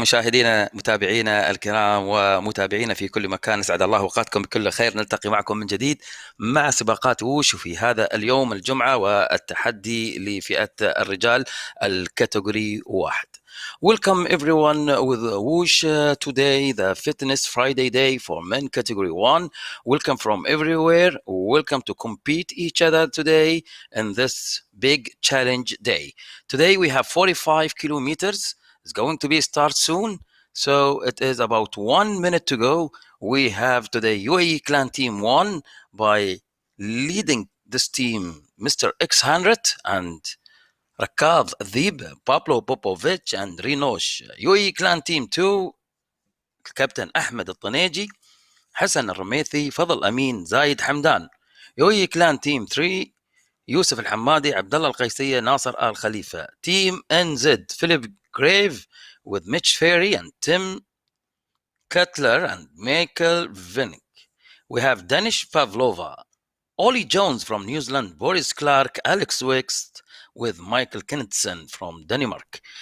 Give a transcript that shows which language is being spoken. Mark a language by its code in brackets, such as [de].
[ar] مشاهدينا متابعينا الكرام ومتابعينا في كل مكان، اسعد الله اوقاتكم بكل خير. نلتقي معكم من جديد مع سباقات ووش، وفي هذا اليوم الجمعة والتحدي لفئة الرجال الكاتيجوري 1. [en] Welcome everyone with Whoosh. Today the Fitness Friday day for men category 1. Welcome from everywhere. Welcome to compete each other today in this big challenge day. Today we have 45 kilometers. It's going to be start soon. So it is about 1 minute to go. We have today UAE Clan Team 1 by leading this team Mr. X100 and Rakab Adhib, Pablo Popovic and Rinosh. UAE Clan Team 2 Captain Ahmed الطنيجي, حسن الرميثي, فضل أمين, زايد حمدان. UAE Clan Team 3 يوسف الحمادي, عبد الله القيسية, ناصر آل خليفة. Team NZ Philip Grave with Mitch Ferry and Tim Cutler and Michael Vinnick. We have Danish Pavlova, Ollie Jones from New Zealand, Boris Clark, Alex Wixt with Michael Kennetson from Denmark.